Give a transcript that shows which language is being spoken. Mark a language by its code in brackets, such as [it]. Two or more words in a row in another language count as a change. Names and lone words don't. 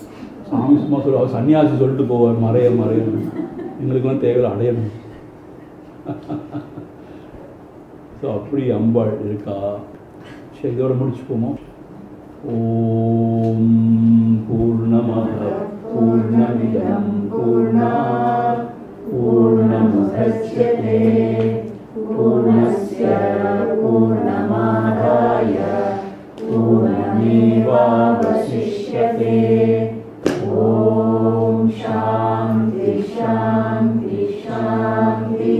[ta] சாமி சும்மா சொல்ல, அவர் சன்னியாசி சொல்லிட்டு போவார் மறைய மறையணும். எங்களுக்கெல்லாம் தேவைகள் அடையணும். ஸோ அப்படி அம்பாள் இருக்கா. சரி, இதோட முடிச்சுப்போமோ. [sa] ॐ पूर्णमद पूर्णमिदं पूर्णात् पूर्णमुदच्यते पूर्णस्य पूर्णमादाय पूर्णमेवावशिष्यते. ॐ शान्ति शान्ति शान्ति.